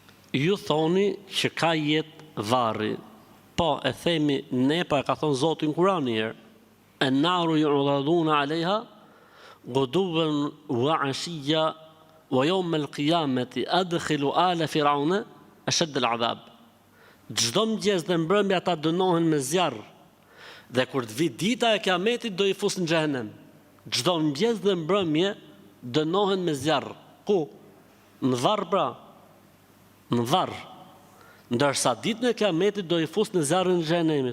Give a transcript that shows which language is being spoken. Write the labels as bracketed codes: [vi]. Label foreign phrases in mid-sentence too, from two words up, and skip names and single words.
[sq] Ju thoni që ka jetë varri, po e themi ne, pa e ka thonë Zoti në Kur'an një herë, [ar] النار يعرضون عليها غدوا وعشيا ويوم القيامة أدخلوا آل فرعون أشد العذاب. [sq] Çdo mëngjes dhe mbrëmje ata dënohen me zjarr, dhe kur të vi dita e Kiametit do i fusin në xhehenem. Çdo mëngjes dhe mbrëmje dënohen me zjarr. Ku? Në varr pra. Në varr. Ndërsa ditën e Kiametit do i fus në zjarrin e xhehenemit.